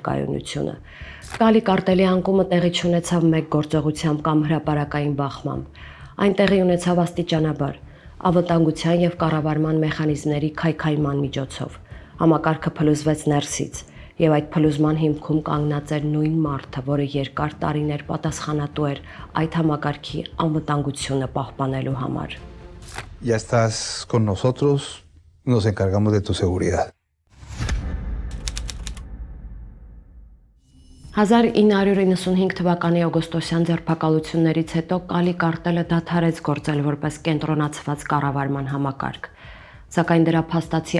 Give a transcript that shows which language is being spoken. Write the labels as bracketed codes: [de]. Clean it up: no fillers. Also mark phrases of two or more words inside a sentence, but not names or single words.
[hy] կայունությունը։ Կալի կարտելի անկումը տեղի չունեցավ մեկ գործողությամբ կամ հրապարակային բախմամբ։ Այն տեղի ունեցավ աստիճանաբար, անվտանգության եւ կառավարման մեխանիզմների քայքայման միջոցով։ Համակարգը փլուզվեց ներսից, եւ այդ փլուզման հիմքում կանգնած էր նույն մարդը, որը երկար տարիներ պատասխանատու էր այդ համակարգի անվտանգությունը պահպանելու համար։ [es] Ya estás con nosotros, nos encargamos de tu seguridad. [hy] 1995 թվականի օգոստոսյան ձերբակալություններից հետո Կալի կարտելը դադարեց գործել որպես կենտրոնացված կառավարման համակարգ, սակայն դրա փաստացի